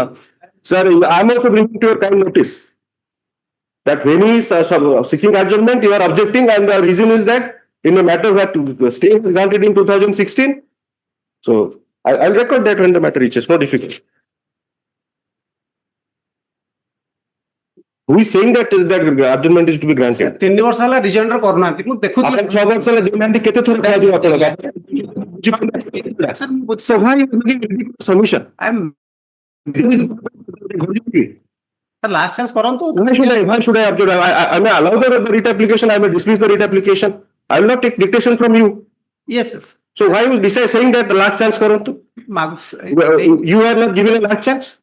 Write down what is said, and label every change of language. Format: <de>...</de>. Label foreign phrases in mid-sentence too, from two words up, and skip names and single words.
<en>Sir, I am also bringing to your kind notice that when he is seeking adjournment, you are objecting, and the reason is that in a matter that the stay was granted in 2016. So I'll record that when the matter reaches. No difficulty. Who is saying that adjournment is to be granted?</en> <or>3 ବର୍ଷ ହେଲା rejoinder କରୁନାହାନ୍ତି ମୁଁ ଦେଖୁଥିଲି ଆପଣ 6 ବର୍ଷ ହେଲା ଦେଉନାହାନ୍ତି କେତେ ଥର କରାଯିବ ଆପଣଙ୍କ?</or> <en>So why are you making ridiculous submission? I am last chance କରନ୍ତୁ. Why should I object? I may allow the writ application. I may dismiss the writ application. I will not take dictation from you. Yes, yes. So why you decide saying that last chance karantu? You are not given a last chance.</en>